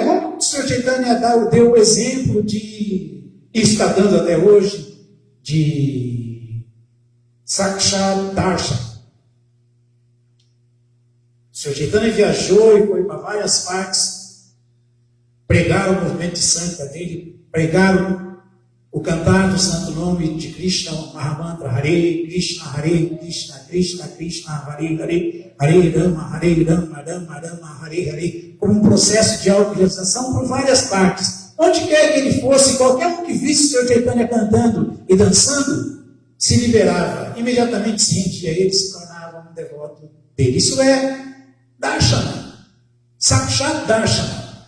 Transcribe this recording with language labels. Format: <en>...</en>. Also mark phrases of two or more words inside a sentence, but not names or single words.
<pt>Como o Senhor Chaitanya deu o exemplo e está dando até hoje, de</pt> <sa>साक्षात् दर्शन.</sa> <pt>O Senhor Chaitanya viajou e foi para várias partes pregar o movimento de Sankha dele, pregar o cantar do santo nome de Krishna, o Mahamantra,</pt> <sa>हरे कृष्ण कृष्ण कृष्ण हरे हरे हरे राम राम राम हरे हरे,</sa> <pt>como um processo de autorrealização por várias partes. Onde quer que ele fosse, qualquer um que visse o Senhor Chaitanya cantando e dançando, se liberava, imediatamente se rendia, ele se tornava um devoto dele. Isso é Darshana,</pt> <sa>साक्षात् दर्शन.</sa>